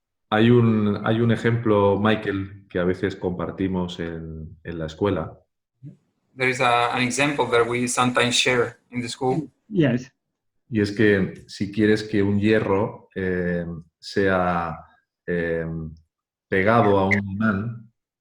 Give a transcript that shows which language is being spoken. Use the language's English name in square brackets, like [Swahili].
[Spanish] Hay un ejemplo, Michael, que a veces compartimos en la escuela. [English] There is an example that we sometimes share in the school. Yes. [Spanish] Y es que si quieres que un hierro sea pegado a un imán,